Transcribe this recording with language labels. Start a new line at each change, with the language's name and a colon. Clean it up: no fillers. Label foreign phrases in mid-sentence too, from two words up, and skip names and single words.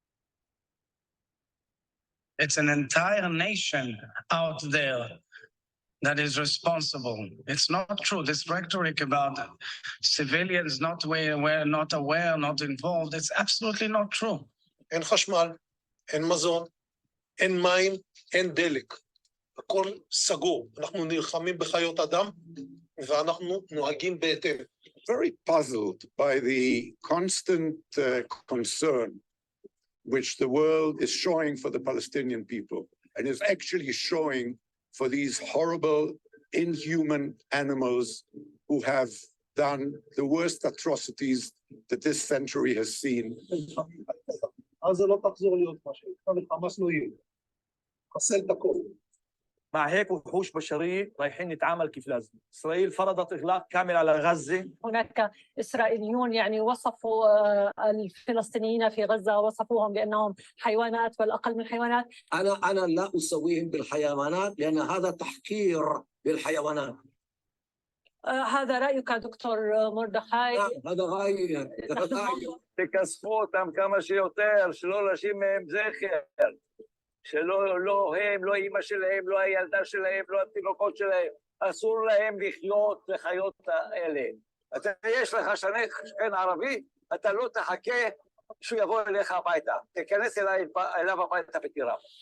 English: It's an entire nation out there that is responsible. It's not true. This rhetoric about civilians not aware, not involved, it's absolutely not true.
Hebrew: אין חשמל, אין מזון, אין מים, אין דלק. הכל סגור. אנחנו נלחמים בחיות אדם, ואנחנו נוהגים בהתאם.
English: Very puzzled by the constant concern which the world is showing for the Palestinian people and is actually showing for these horrible, inhuman animals who have done the worst atrocities that this century has seen.
Hebrew: אז לא תחזור להיות משהו. חמאס לא יהיה. חסל את הכל.
Arabic: مع هيك وحوش بشرية رايحين نتعامل كيف لازم. إسرائيل فرضت إغلاق كامل على غزة. هناك إسرائيليون يعني وصفوا الفلسطينيين في غزة وصفوهم بأنهم حيوانات والأقل من حيوانات. أنا لا أسويهم بالحيوانات لأن هذا تحقير للحيوانات. هذا رأيك دكتور مردخاي؟ هذا رأيي.
Hebrew: تكسفوا אותם כמה שיותר, שלא להשאיר מהם זכר. שלא הם, לא אמא שלהם, לא הילדה שלהם, לא התינוקות שלהם, אסור להם לחיות לחיות האלה. יש לך שכן ערבי, אתה לא תחכה שהוא יבוא אליך הביתה, תיכנס אליו הביתה ותירה.